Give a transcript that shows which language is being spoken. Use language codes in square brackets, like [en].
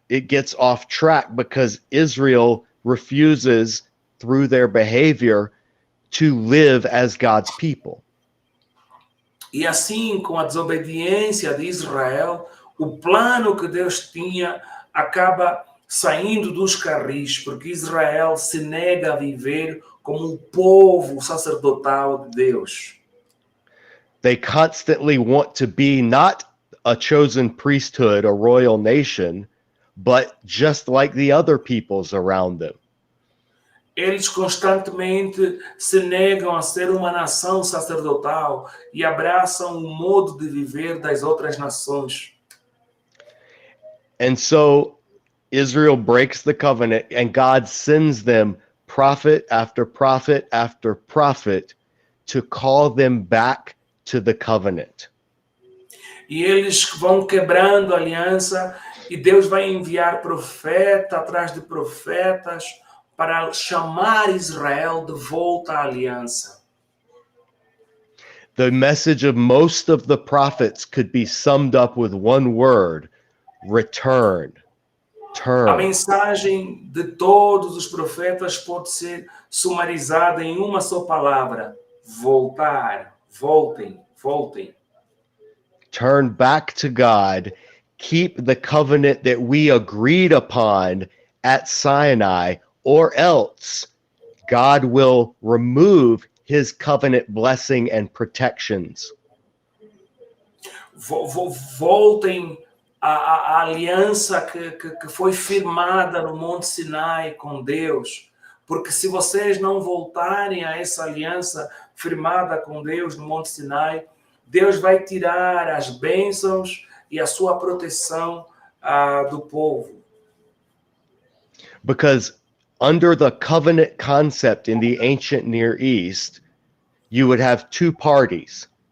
[en] It gets off track because Israel refuses through their behavior to live as God's people. [pt] E assim, com a desobediência de Israel, o plano que Deus tinha acaba saindo dos carris, porque Israel se nega a viver como o povo sacerdotal de Deus. [en] They constantly want to be not a chosen priesthood, a royal nation, but just like the other peoples around them. [pt] Eles constantemente se negam a ser uma nação sacerdotal e abraçam o modo de viver das outras nações. [en] And so Israel breaks the covenant, and God sends them prophet after prophet after prophet to call them back to the covenant. [pt] E eles vão quebrando a aliança e Deus vai enviar profeta atrás de profetas, para chamar Israel de volta à aliança. [en] The message of most of the prophets could be summed up with one word: return. [pt] A [en] Turn. [pt] mensagem de todos os profetas pode ser sumarizada em uma só palavra: voltar, voltem, voltem. [en] Turn back to God. Keep the covenant that we agreed upon at Sinai, or else God will remove his covenant blessing and protections. [pt] Voltem à aliança que foi firmada no Monte Sinai com Deus, porque se vocês não voltarem a essa aliança firmada com Deus no Monte Sinai, Deus vai tirar as bênçãos e a sua proteção do povo. [en] Because under the covenant concept in the ancient Near East, you would have two parties.